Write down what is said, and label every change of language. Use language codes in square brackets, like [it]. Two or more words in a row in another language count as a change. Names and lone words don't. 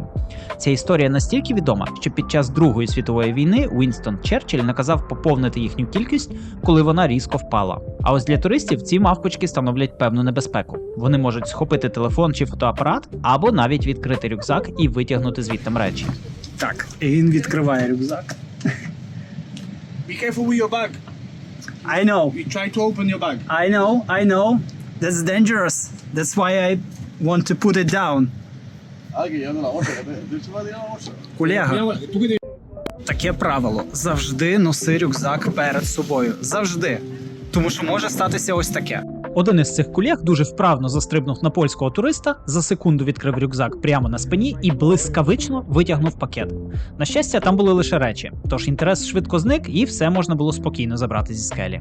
[uk] Ця історія настільки відома, що під час Другої світової війни Уінстон Черчилль наказав поповнити їхню кількість, коли вона різко впала. А ось для туристів ці мавпочки становлять певну небезпеку. Вони можуть схопити телефон чи фотоапарат, або навіть відкрити рюкзак і витягнути звідти речі. Так, і він відкриває рюкзак. [en] Be careful with your bag. I know. You try to open your bag. I know. That's dangerous. That's why I want to put it down. [es] Alguien ya no la bolsa. De hecho, va a tirar la bolsa. [uk] Колега, [es] Mira, ¿tú qué te- [uk] таке правило. Завжди носи рюкзак перед собою. Завжди. Тому що може статися ось таке. Один із цих колег дуже вправно застрибнув на польського туриста, за секунду відкрив рюкзак прямо на спині і блискавично витягнув пакет. На щастя, там були лише речі, тож інтерес швидко зник і все можна було спокійно забрати зі скелі.